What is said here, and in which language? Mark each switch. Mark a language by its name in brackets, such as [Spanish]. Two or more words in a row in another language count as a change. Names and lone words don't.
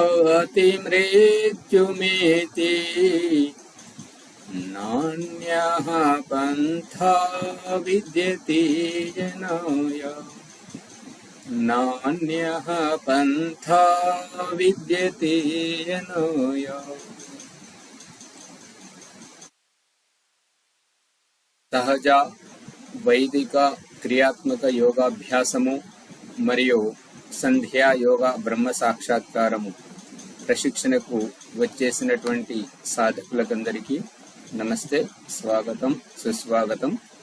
[Sanskrit] अतिमृत्युमेति नान्यः पन्था विद्यते जनाय नान्यः पन्था विद्यते जनाय। [Telugu] సహజ వైదిక క్రియాత్మక యోగాభ్యాసము మరియు సంధ్యా యోగ బ్రహ్మ సాక్షాత్కారము ప్రశిక్షణకు వచ్చేసినటువంటి సాధకులకందరికీ నమస్తే, స్వాగతం, సుస్వాగతం.